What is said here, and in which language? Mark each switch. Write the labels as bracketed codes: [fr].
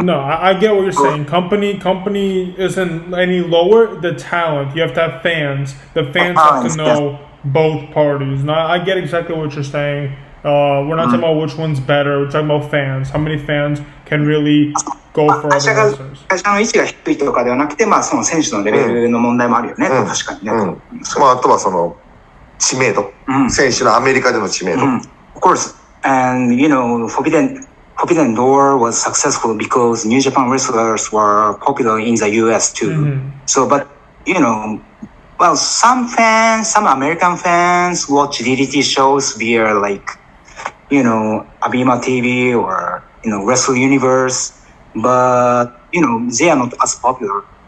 [en] No, I get what you're saying. Company isn't any lower. The talent, you have to have fans. The fans have to know both parties. No, I get exactly what you're saying. We're not talking about which one's better. We're talking about fans. How many fans can really go for other wrestlers? [ja] 会社の位置が低いとかではなくて、まあその選手のレベルの問題もあるよね。確かにね。まああとはその知名度、選手のアメリカでの知名度。 [en] Of course, and you know, Forbidden Door was successful because New Japan wrestlers were popular in the US too. So, but you know, well, some American fans watch DDT shows via like, you know, Abima TV or you know, Wrestle Universe, but you know, they are not as popular